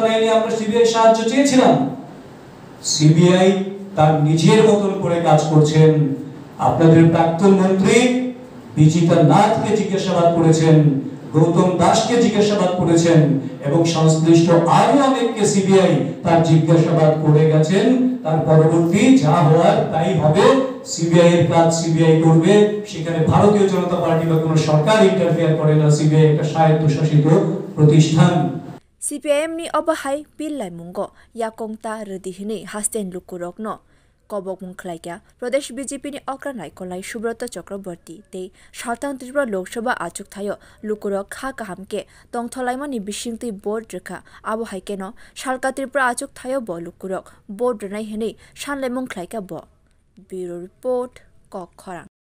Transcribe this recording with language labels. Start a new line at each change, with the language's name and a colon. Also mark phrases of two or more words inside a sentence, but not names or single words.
Bangla: নেয়নি আমরা সিবিআই সাহায্য চেয়েছিলাম সিবিআই তার নিজের মতন করে কাজ করছেন আপনাদের প্রাক্তন মন্ত্রী বিজিতা নাথকে জিজ্ঞাসাবাদ করেছেন গৌতম দাসকে জিজ্ঞাসাবাদ করেছেন এবং সংশ্লিষ্ট আরো অনেককে সিবিআই তার জিজ্ঞাসাবাদ করে গেছেন তার পরবর্তী যা হওয়ার তাই হবে সিবিআই এর কাজ সিবিআই করবে সেখানে ভারতীয় জনতা পার্টি বা কোনো সরকার ইন্টারফেয়ার করে না সিবিআই একটা স্বায়ত্তশাসিত প্রতিষ্ঠান
Kok Borok: CPIM ni obahai pillai mungo yakongta redihini hasten lukurokno Kobok mungkhlaika Pradesh BJP ni okra naikolai Subrata Chakraborty tei Southern Tripura Lok Sabha achuk thayo lukurok kha kahamke tongtholaimani bisingtui board rekha abo haikeno Salka Tripura achuk thayo bo lukurok board renai henei sanlai mungkhlaika bo
English: Bureau Report
Kok Borok: Kok Khorang